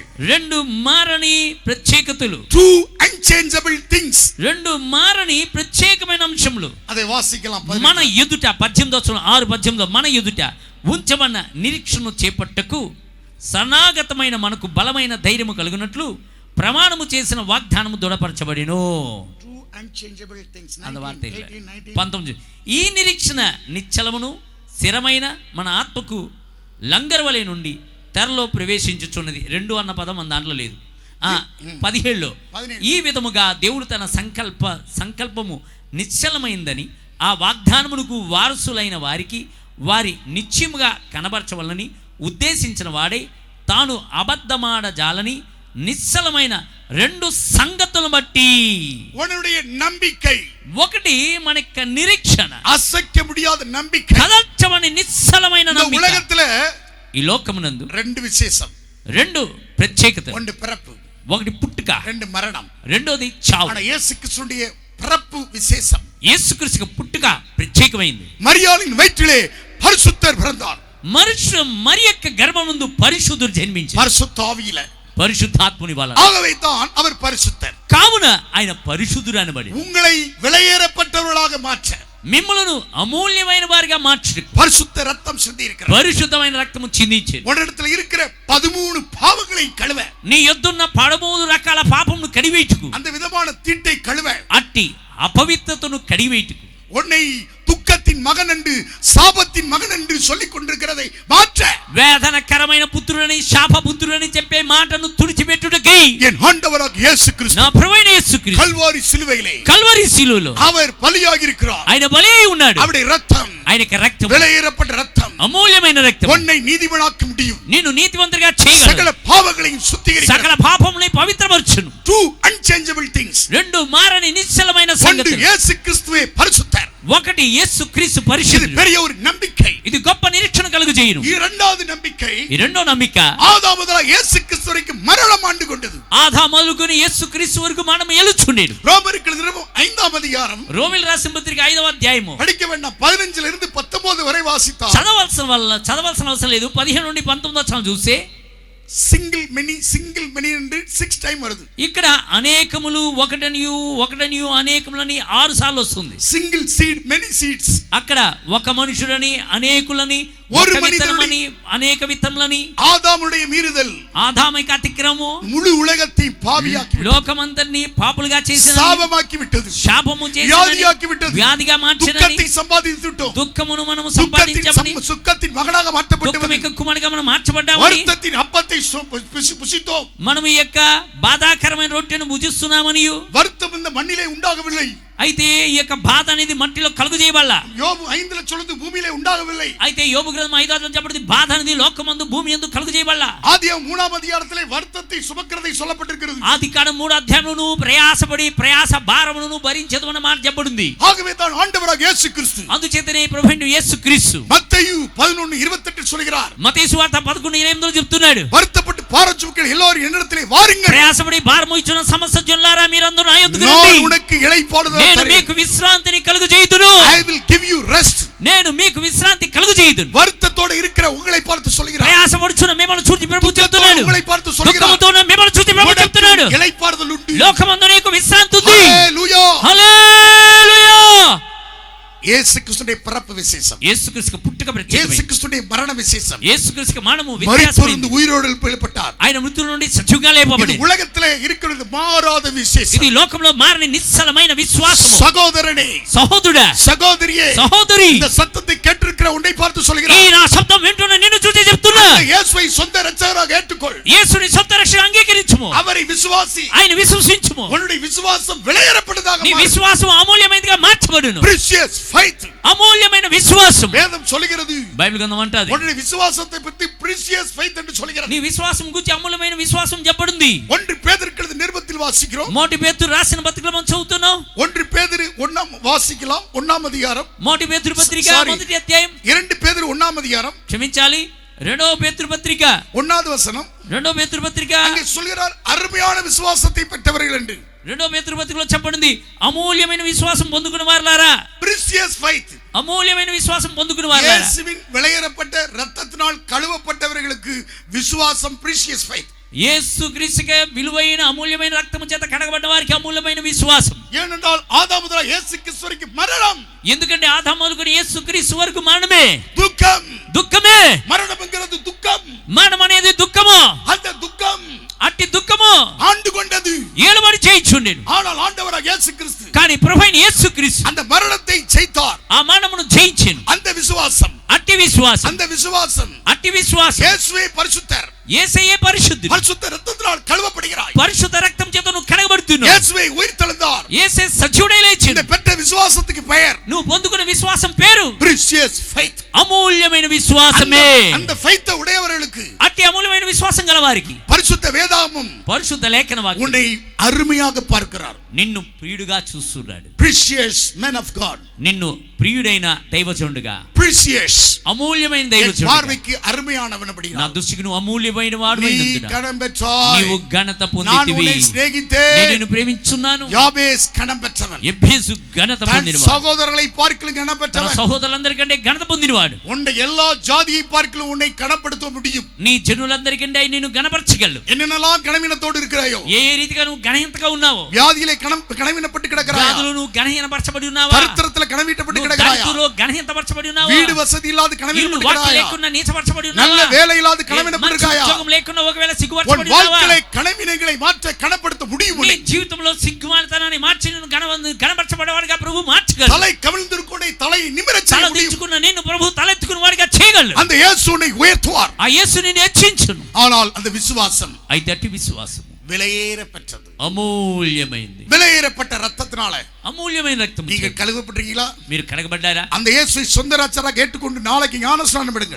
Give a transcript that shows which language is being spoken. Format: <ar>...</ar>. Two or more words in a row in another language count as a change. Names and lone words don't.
<te>రెండు మారని ప్రత్యేకతలు,</te> <en>two unchangeable things.</en> <te>రెండు మారని ప్రత్యేకమైన అంశములు</te> <ta>அதை వాసిக்கலாம்.</ta> <te>మన ఎదుట 18వ వచనం 6:18 మన ఎదుట ఉంచబడిన నిరీక్షను చేపట్టకు సనాగతమైన మనకు బలమైన ధైర్యము కలుగునట్లు ప్రమాణము చేసిన వాగ్దానము దృఢపరచబడిను.</te> <ta>அந்த வார்த்தை இல்லை.</ta> <te>19 ఈ నిరీక్షణ నిశ్చలమును స్థిరమైన మన ఆత్మకు లంగర్వలే నుండి తెరలో ప్రవేశించుచున్నది. 2 అన్న పదం మన దాంట్లో లేదు. 17లో ఈ విధముగా దేవుడు తన సంకల్పము నిశ్చలమైందని ఆ వాగ్దానమునకు వారసులైన వారికి వారి నిశ్చయముగా కనబరచవలని ఉద్దేశించిన వాడే తాను అబద్ధమాడజాలని నిశ్చలమైన 2 సంగతులను బట్టి,</te> <ta>உன்னுடைய நம்பிக்கை,</ta> <te>ఒకటి మన యొక్క నిరీక్షణ,</te> <ta>అసైக்க முடியாத நம்பிக்கை,</ta> <te>కదల్చమని నిశ్చలమైన నమ్మిక.</te> <ta>ఉలగத்துல</ta> <te>ఈ లోకమునందు 2 విశేషం, 2 ప్రత్యేకత, ఒకటి పిறப்பு, ఒకటి పుట్టుక, 2 మరణం, రెండోది చావు.</te> <ta>ஆனா இயேசு கிறிஸ்துவுடைய பிறப்பு விசேஷம்.</ta> <te>యేసుక్రీస్తు పుట్టుక ప్రత్యేకమైంది.</te> <ta>మరియాளின் வயிற்றிலே பரிசுத்தர் பிறந்தார்.</ta> <te>మరి యొక్క గర్భమందు పరిశుద్ధుడు జన్మించారు.</te> <ta>பரிசுத்த ஆவியில,</ta> <te>పరిశుద్ధాత్ముని వలన.</te> <ta>ஆகவே தான் அவர் பரிசுத்தர்.</ta> <te>కావున ఆయన పరిశుద్ధుడు అనబడి</te> <ta>உங்களை விலையேறப்பட்டவர்களாக மாற்ற,</ta> <te>మిమ్మలను అమూల్యమైన వారిగా మార్చు</te> <ta>பரிசுத்த ரத்தம் சிந்தி இருக்கிறார்.</ta> <te>పరిశుద్ధమైన రక్తము చిందించారు.</te> <ta>உன்னிடத்தில் இருக்கிற 13 பாவங்களை கழுவ,</ta> <te>నీ యొద్దున్న 13 రకాల పాపమును కడివేటుకు,</te> <ta>அந்த விதமான தீட்டை கழுவ,</ta> <te>అట్టి అపవిత్రతను కడివేటుకు,</te> <ta>உன்னை துக்கத்தின் மகன் என்று சாபத்தின் மகன் என்று சொல்லிக் கொண்டிருக்கிறதை மாற்ற,</ta> <te>వేదనకరమైన పుత్రుడని శాపపుత్రుడని చెప్పే మాటను తుడిచిపెట్టుటకై</te> <ta>என் ஆண்டவராகிய இயேசு கிறிஸ்து</ta> <te>నా ప్రభువైన యేసుక్రీస్తు</te> <ta>கல்வாரி சிலுவையிலே</ta> <te>కల్వరి శిలువలో</te> <ta>அவர் பலியாகி இருக்கிறார்.</ta> <te>ఆయన బలి అయి ఉన్నాడు.</te> <ta>அவருடைய ரத்தம்,</ta> <te>ఆయనకి రక్తం,</te> <ta>விலையேறப்பட்ட ரத்தம்,</ta> <te>అమూల్యమైన రక్తం</te> <ta>உன்னை நீதிமானாக்க முடியும்.</ta> <te>నిన్ను నీతివంతుడిగా చేయగలదు.</te> <ta>சகல பாவங்களையும் சுத்திகரிக்க,</ta> <te>సకల పాపములను పవిత్రపరచును.</te> <en>two unchangeable things.</en> <te>2 మారని నిశ్చలమైన</te> <ta>ஒன்று</ta> <te>సంగతులు.</te> <ta>இயேசு கிறிஸ்துவே பரிசுத்தர்.</ta> <te>ఒకటి యేసుక్రీస్తు</te> <ta>இது</ta> <te>పరిశుద్ధుడు.</te> <ta>பெரிய ஒரு நம்பிக்கை.</ta> <te>ఇది గొప్ప నిరీక్షణ కలుగజేయును.</te> <ta>இரண்டாவது நம்பிக்கை,</ta> <te>ఈ రెండో నమ్మిక</te> <ta>ஆதாம் முதல் இயேசு கிறிஸ்து வரைக்கும் மரணம் ஆண்டு கொண்டது.</ta> <te>ఆదా మొదలుకొని యేసుక్రీస్తు వరకు మనం ఎలుచుండేడు.</te> <ta>ரோமருக்கு நிருபம் 5ஆம் அதிகாரம்,</ta> <te>రోమిల రాసిన పత్రిక 5వ అధ్యాయము</te> <ta>படிக்க வேண்டாம், 15 இருந்து 19 வரை வாசித்தார்.</ta> <te>చదవాల్సిన అవసరం లేదు. 15 నుండి 19 వచనం చూస్తే</te> <en>single many</en> <ta>என்று 6 டைம் வருது.</ta> <te>ఇక్కడ అనేకములు ఒకటనియు అనేకములని 6 సార్లు వస్తుంది.</te> <en>single seed many seeds.</en> <te>అక్కడ ఒక మనుషులని అనేకులని,</te> <ta>ஒரு</ta> <te>ఒక</te> <ta>மனிதனுடைய</ta> <te>విత్తనమని అనేక విత్తములని,</te> <ta>ஆதாமுடைய மீறுதல்</ta> <te>ఆదామిక అతిక్రమము</te> <ta>முழு உலகத்தை பாவியாக்கி விட்டது,</ta> <te>లోకమంతరిని పాపులుగా చేసిన,</te> <ta>சாபமாக்கி விட்டது,</ta> <te>శాపము చేసిన,</te> <ta>வியாதியாக்கி விட்டது,</ta> <te>వ్యాధిగా మార్చినని,</te> <ta>துக்கத்தை சம்பாதித்து விட்டோம்,</ta> <te>దుఃఖమును మనము సంపాదించామని,</te> <ta>சுக்கத்தின் மகனாக மாற்றப்பட்டோம்,</ta> <te>దుఃఖం యొక్క కుమారుడిగా మనం మార్చబడ్డామని,</te> <ta>வருத்தத்தின் அப்பத்தை புசித்தோம்,</ta> <te>మనం ఈ యొక్క బాధాకరమైన రొట్టెను భుజిస్తున్నామని.</te> <ta>வருத்தம் இந்த மண்ணிலே உண்டாகவில்லை,</ta> <te>అయితే ఈ యొక్క బాధ అనేది మట్టిలో కలుగు చేయబడాల.</te> <ta>யோபு 5ல சொல்லுது பூமியிலே உண்டாகவில்லை.</ta> <te>అయితే యోబు గ్రంథం 5వ చెప్పబడింది బాధ అనేది లోకమందు భూమి యందు కలుగు చేయబడాల.</te> <ta>ஆதியாகமம் 3ஆம் அதிகாரத்திலே வருத்தத்தை சுமக்கிறதை சொல்லப்பட்டிருக்கிறது.</ta> <te>ఆదికాండం 3వ అధ్యాయమును ప్రయాసపడి ప్రయాస భారమును భరించదు అన్న మాట చెప్పబడింది.</te> <ta>ஆகவே தான் ஆண்டவராகிய இயேசு கிறிஸ்து</ta> <te>అందుచేతనే ప్రభువైన యేసుక్రీస్తు</te> <ta>மத்தேயு 11:28 சொல்கிறார்,</ta> <te>మత్తయి సువార్త 11:28 చెప్తున్నాడు,</te> <ta>வருத்தப்பட்டு பாரம் சுமக்கிற எல்லாரும் என்னிடத்திலே வாருங்கள்,</ta> <te>ప్రయాసపడి భారమోయుచున్న సమస్త జనులారా మీరందరూ నా యొద్దకు</te> <ta>நான்</ta> <te>రండి,</te> <ta>உனக்கு இளைப்பாறுதல்</ta> <te>నేను</te> <ta>தருவேன்.</ta> <te>మీకు విశ్రాంతిని కలుగజేయుదును.</te> <en>I will give you rest.</en> <te>నేను మీకు విశ్రాంతి కలుగజేయుదును.</te> <ta>வருத்தத்தோட இருக்கிற உங்களை பார்த்து சொல்கிறார்,</ta> <te>ప్రయాసపడుచున్న మిమ్మల్ని చూసి ప్రభు చెప్తున్నాడు,</te> <ta>உங்களை பார்த்து சொல்கிறார்,</ta> <te>దుఃఖముతో ఉన్న మిమ్మల్ని చూసి ప్రభు చెప్తున్నాడు,</te> <ta>இளைப்பாறுதல் உண்டு,</ta> <te>లోకమందు నీకు విశ్రాంతి ఉంది. హల్లెలూయా, హల్లెలూయా.</te> <ta>இயேசு கிறிஸ்துவின் பிறப்பு விசேஷம்,</ta> <te>యేసుక్రీస్తు పుట్టుక</te> <ta>இயேசு</ta> <te>ప్రత్యేకమైనది.</te> <ta>கிறிஸ்துவின் மரண விசேஷம்,</ta> <te>యేసుక్రీస్తు మరణము</te> <ta>மரித்தோரிலிருந்து</ta> <te>వ్యత్యాసమైనది.</te> <ta>உயிரோடு எழுப்பப்பட்டார்.</ta> <te>ఆయన మృతుల నుండి సజీవంగా లేపబడి,</te> <ta>இது உலகத்திலே இருக்கிறது மாறாத விசேஷம்.</ta> <te>ఇది లోకంలో మారని నిశ్చలమైన విశ్వాసము.</te> <ta>சகோதரனே,</ta> <te>సహోదరుడా,</te> <ta>சகோதரியே,</ta> <te>సహోదరి,</te> <ta>இந்த சத்தத்தை கேட்டிருக்கிற உன்னை பார்த்து</ta> <te>ఈ</te> <ta>சொல்கிறார்,</ta> <te>నా శబ్దం వింటున్న నిన్ను చూసి చెప్తున్నా,</te> <ta>இயேசுவை சொந்த இரட்சகராக ஏற்றுக்கொள்,</ta> <te>యేసుని సొంత రక్షణ అంగీకరించుము,</te> <ta>அவரை விசுவாசி,</ta> <te>ఆయన విశ్వసించుము.</te> <ta>உன்னுடைய விசுவாசம் விலையேறப்பட்டதாக</ta> <te>నీ</te> <ta>மாறும்.</ta> <te>విశ్వాసం అమూల్యమైనదిగా మార్చబడును.</te> <en>Precious faith.</en> <te>అమూల్యమైన విశ్వాసం.</te> <ta>வேதம் சொல்கிறது,</ta> <te>బైబిల్ గ్రంథం అంటది,</te> <ta>உன்னுடைய விசுவாசத்தை பற்றி</ta> <en>precious faith</en> <ta>என்று சொல்கிறது.</ta> <te>నీ విశ్వాసం గురించి అమూల్యమైన విశ్వాసం చెప్పబడింది.</te> <ta>1 பேதுரு நிருபத்தில் வாசிக்கிறோம்,</ta> <te>మొదటి పేతురు రాసిన పత్రికలో మనం చదువుతున్నాం.</te> <ta>1 பேதுரு 1ஆம் வாசிக்கலாம், 1ஆம் அதிகாரம்,</ta> <te>మొదటి పేతురు పత్రిక</te> <en>Sorry.</en> <te>మొదటి అధ్యాయం,</te> <ta>2 பேதுரு 1ஆம் அதிகாரம்,</ta> <te>క్షమించాలి, రెండవ పేతురు పత్రిక</te> <ta>1வது வசனம்,</ta> <te>రెండవ పేతురు పత్రిక</te> <ta>அங்கே சொல்கிறார், அருமையான விசுவாசத்தை பெற்றவர்கள் என்று.</ta> <te>రెండో పేతురు పత్రికలో చెప్పబడింది, అమూల్యమైన విశ్వాసం పొందుకున్న వారలారా.</te> <en>precious faith.</en> <te>అమూల్యమైన విశ్వాసం పొందుకున్న వారలారా.</te> <ta>இயேசுவின் விலையேறப்பட்ட இரத்தத்தினால் கழுவப்பட்டவர்களுக்கு விசுவாசம்</ta> <en>precious faith.</en> <te>యేసుక్రీస్తుకే విలువైన అమూల్యమైన రక్తము చేత కడగబడ్డ వారికి అమూల్యమైన విశ్వాసం.</te> <ta>ஏனென்றால் ஆதாம் முதல் இயேசு கிறிஸ்து வரைக்கும் மரணம்.</ta> <te>ఎందుకంటే ఆదాము మొదలుకొని యేసుక్రీస్తు వరకు మరణమే,</te> <ta>துக்கம்.</ta> <te>దుఃఖమే.</te> <ta>மரணம்ங்கிறது துக்கம்.</ta> <te>మరణం అనేది దుఃఖము.</te> <ta>அந்த துக்கம்</ta> <te>అట్టి దుఃఖము</te> <ta>ஆண்டு கொண்டது.</ta> <te>ఏలుబడి చేయించుండెను.</te> <ta>ஆனால் ஆண்டவராக இயேசு கிறிஸ்து</ta> <te>కానీ ప్రభువైన యేసుక్రీస్తు</te> <ta>அந்த மரணத்தை ஜெயித்தார்.</ta> <te>ఆ మరణమును జయించెను.</te> <ta>அந்த விசுவாசம்,</ta> <te>అట్టి విశ్వాసం,</te> <ta>அந்த விசுவாசம்.</ta> <te>అట్టి విశ్వాసం.</te> <ta>இயேசுவே பரிசுத்தர்.</ta> <te>యేసయ్యే పరిశుద్ధుడు.</te> <ta>பரிசுத்த இரத்தத்தினால் கழுவப்படுகிறாய்.</ta> <te>పరిశుద్ధ రక్తం చేత నువ్వు కడగబడుతున్నావు.</te> <ta>இயேசுவே உயிர்த்தெழுந்தார்.</ta> <te>యేసే సజీవుడై</te> <ta>இந்த</ta> <te>లేచాడు.</te> <ta>பெற்ற விசுவாசத்துக்கு பெயர்</ta> <te>నువ్వు పొందుకున్న విశ్వాసం పేరు</te> <en>precious faith.</en> <te>అమూల్యమైన విశ్వాసమే.</te> <ta>அந்த faith உடையவர்களுக்கு</ta> <te>అట్టి అమూల్యమైన విశ్వాసం గల వారికి</te> <ta>பரிசுத்த வேதாகமம்</ta> <te>పరిశుద్ధ లేఖన వాక్యం</te> <ta>உன்னை అరుமையாக பார்க்கிறார்.</ta> <te>నిన్ను ప్రియుడుగా చూస్తున్నాడు.</te> <en>precious man of God.</en> <te>నిన్ను ప్రియుడైన దైవజనుడుగా,</te> <ta>precious</ta> <te>అమూల్యమైన</te> <ta>என்</ta> <te>దైవజనుడుగా,</te> <ta>பார்வைக்கு அருமையானவன்</ta> <te>నా</te> <ta>அப்படினா</ta> <te>దృష్టికి నువ్వు అమూల్యమైన వాడు</te> <ta>நீ</ta> <te>అయినందున</te> <ta>கனம் பெற்றாய்.</ta> <te>నీవు ఘనత</te> <ta>நான்</ta> <te>పొందితివి.</te> <ta>உன்னை</ta> <te>నేను</te> <ta>சிநேகித்தேன்.</ta> <te>నిన్ను ప్రేమించున్నాను.</te> <ta>யாபேஸ் கனம் பெற்றவன்.</ta> <te>ఎబ్బేసు ఘనత</te> <ta>தன்</ta> <te>పొందినవాడు.</te> <ta>சகோதரர்களை பார்க்கலும் கனம்</ta> <te>తన</te> <ta>பெற்றவன்.</ta> <te>సహోదరులందరికంటే ఘనత పొందినవాడు.</te> <ta>உன்னை எல்லா ஜாதியை பார்க்கலும் உன்னை கனப்படுத்த முடியும்.</ta> <te>నీ జనులందరికంటే నిన్ను గణపరచగలడు.</te> <ta>என்னென்னலாம் கனவீனத்தோடு இருக்கிறாயோ,</ta> <te>ఏ రీతిగా నువ్వు గణహీనతగా ఉన్నావో,</te> <ta>வியாதியிலே கனவீனப்பட்டு கிடக்கிறாயா,</ta> <te>వ్యాధులు నువ్వు గణహీనపరచబడి ఉన్నావా,</te> <ta>தரித்திரத்திலே கனவீனப்பட்டு</ta> <te>నువ్వు</te> <ta>கிடக்கிறாயா,</ta> <te>దరిద్రులో గణహీనపరచబడి ఉన్నావా,</te> <ta>வீடு வசதி இல்லாத</ta> <te>ఇల్లు</te> <ta>கனவீனப்பட்டு</ta> <te>వాక్యం</te> <ta>கிடக்கிறாயா,</ta> <te>లేకుండా నీచపరచబడి</te> <ta>நல்ல</ta> <te>ఉన్నావా,</te> <ta>வேலை இல்லாத</ta> <te>మంచి</te> <ta>கனவீனப்பட்டு இருக்காயா,</ta> <te>ఉద్యోగం లేకుండా ఒకవేళ</te> <ta>உன்</ta> <te>సిగ్గుపరచబడి ఉన్నావా,</te> <ta>வாழ்க்கையிலே கனவீனங்களை மாற்ற கனப்படுத்த முடியும்.</ta> <te>నీ జీవితంలో సిగ్గుమాలితనాన్ని మార్చి నిన్ను గణపరచబడేవాడిగా ప్రభు మార్చగలడు.</te> <ta>தலை கவிழ்ந்திருக்கோடை தலை நிமிரச் செய்ய</ta> <te>తల</te> <ta>முடியும்.</ta> <te>దించుకున్న నిన్ను ప్రభు తలెత్తుకున్న వాడిగా చేయగలడు.</te> <ta>அந்த இயேசு உன்னை உயர்த்துவார்.</ta> <te>ఆ యేసు నిన్ను హెచ్చించును.</te> <ta>ஆனால் அந்த விசுவாசம்</ta> <te>అయితే అట్టి విశ్వాసం</te> <ta>விலையேறப்பட்டது.</ta> <te>అమూల్యమైంది.</te> <ta>விலையேறப்பட்ட ரத்தத்தினால</ta> <te>అమూల్యమైన రక్తం.</te> <ta>நீங்க கழுவப்பட்டீங்களா?</ta> <te>మీరు కడగబడ్డారా?</te> <ta>அந்த இயேசுவை சொந்த ரட்சகராக கேட்டுக்கொண்டு நாளைக்கு ஞானஸ்நானம் எடுங்கள்.</ta>